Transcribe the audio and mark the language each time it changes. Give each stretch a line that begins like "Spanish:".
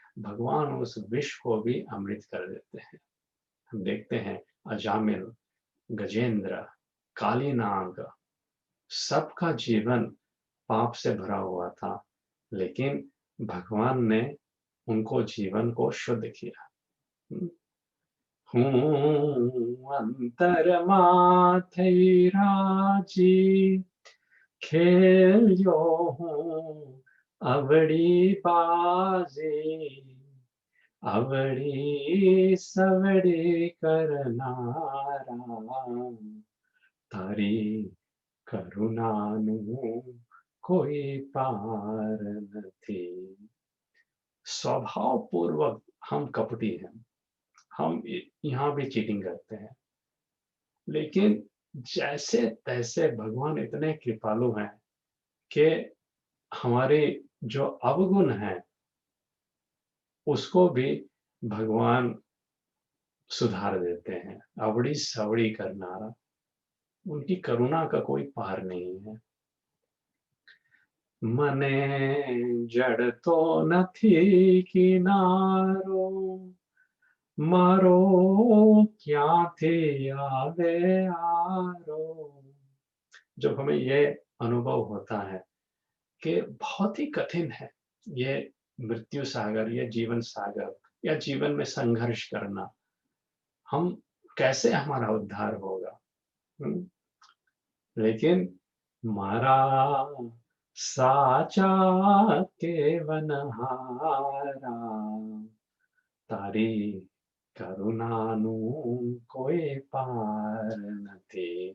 Hindi: भगवान उस विष को भी अमृत कर देते हैं। हम देखते हैं अजामिल, गजेंद्र, काली नाग, सबका जीवन पाप से भरा हुआ था, लेकिन भगवान ने उनको जीवन को शुद्ध किया।
Gujarati: हुँ, હું અંતરમાંથી રાજી, ખેલ્યો હું અવળી બાજી, અવળી સવડી કરનારા, તારી કરુણાનું કોઈ પાર નથી।
Hindi: स्वभाव पूर्वक हम कपटी हैं, हम यहाँ भी चीटिंग करते हैं, लेकिन जैसे तैसे भगवान इतने कृपालु हैं कि हमारे जो अवगुण हैं उसको भी भगवान सुधार देते हैं। अवड़ी सवड़ी करनारा, उनकी करुणा का कोई पार नहीं है।
Gujarati: मने जड़ तो નથી કિનારો, મારો ક્યાંથી આવે આરો।
Hindi: जब हमें ये अनुभव होता है कि बहुत ही कठिन है ये मृत्यु सागर, ये जीवन सागर या जीवन में संघर्ष करना, हम कैसे हमारा उद्धार होगा। हुँ?
Gujarati: लेकिन मारा साचा केवनहारा, तारी करुणाનું કોઈ પાર નથી।